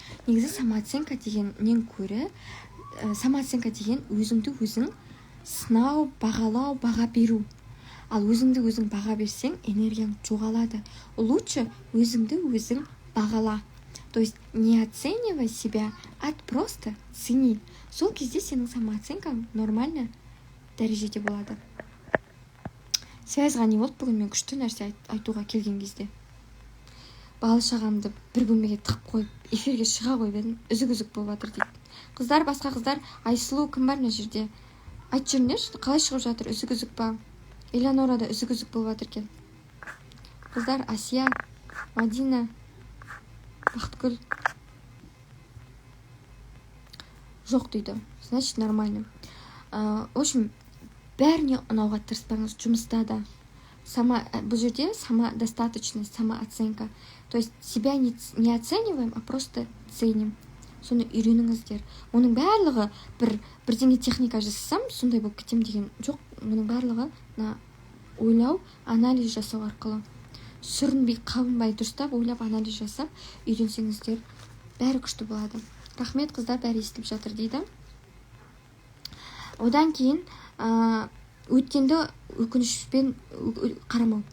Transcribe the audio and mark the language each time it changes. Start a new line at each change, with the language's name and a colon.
Kazakh: Негізі самооценка дегеннен көрі, самооценка деген өзіңді өзің сынау, бағалау, баға беру. Ал өзіңді өзің баға берсең, энергияң жоғалады. Лучше өзіңді өзің бағала.
Russian: То есть не оценивай себя, а просто цени.
Kazakh: Сол кезде сенің самооценкаң нормально дәрежеде болады. Связьға не болды бүгін, мен күшті нәрсе айтуға келген кезде. Балы шағамды бір бөлмеге тық қойып, эфирге шыға қойып едім, үзік-үзік болып жатыр дейді. Қыздар, басқа қыздар, Айсұлу кім бар мына жерде? Айтып жүріңдерші, қалай шығып жатыр, үзік-үзік па? Элеонора да үзік-үзік болып жатыр екен. Қыздар, Асия, Мадина, Бақытгүл. Жоқ дейді.
Russian: Значит, нормально. В общем,
Kazakh: бәріне ұнауға тырыспаңыз, жұмыста да. Бұл жерде самодостаточность, самооценка.
Russian: То есть себя не оцениваем, а просто ценим.
Kazakh: Соны үйреніңіздер. Оның барлығы бірдеңе техника жасасам, сондай болып кетем деген жоқ. Оның барлығы ойлау, анализ жасау арқылы. Сүрінбей, қабынбай, дұрыстап ойлап анализ жасап үйренсеңіздер, бәрі күшті болады. Рахмет, қыздар, бәрі естіліп жатыр дейді. Одан кейін өткенді өкінішпен қарамау.